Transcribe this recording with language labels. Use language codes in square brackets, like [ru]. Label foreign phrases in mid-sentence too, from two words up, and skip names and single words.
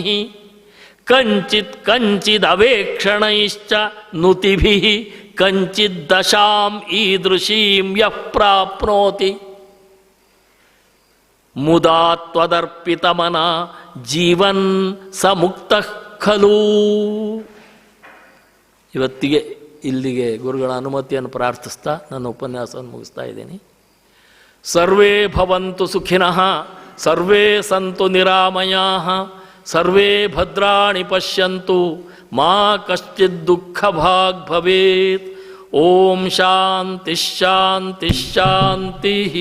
[sa] ಕಂಚಿದವೇಕ್ಷಣೈಶ್ಚ ನುತಿಭಿಃ ಕಂಚಿದ್ದಶಾಂ ಈದೃಶೀಂ ಯಃ ಪ್ರಾಪ್ನೋತಿ ಮುದಾ ತ್ವದರ್ಪಿತಮನ ಜೀವನ್ ಸ ಮುಕ್ತಃ ಖಲು. [kn] ಇವತ್ತಿಗೆ ಇಲ್ಲಿಗೆ ಗುರುಗಳ ಅನುಮತಿಯನ್ನು ಪ್ರಾರ್ಥಿಸ್ತಾ ನನ್ನ ಉಪನ್ಯಾಸವನ್ನು ಮುಗಿಸ್ತಾ ಇದ್ದೀನಿ. [sa] ಸರ್ವೇ ಭವಂತು ಸುಖಿನಃ, ಸರ್ವೇ ಸಂತು ನಿರಾಮಯಾಃ, ಸರ್ವೇ ಭದ್ರಾಣಿ ಪಶ್ಯಂತು, ಮಾ ಕಶ್ಚಿತ್ ದುಃಖಭಾಗ್ ಭವೇತ್. ಓಂ ಶಾಂತಿ ಶಾಂತಿ ಶಾಂತಿ.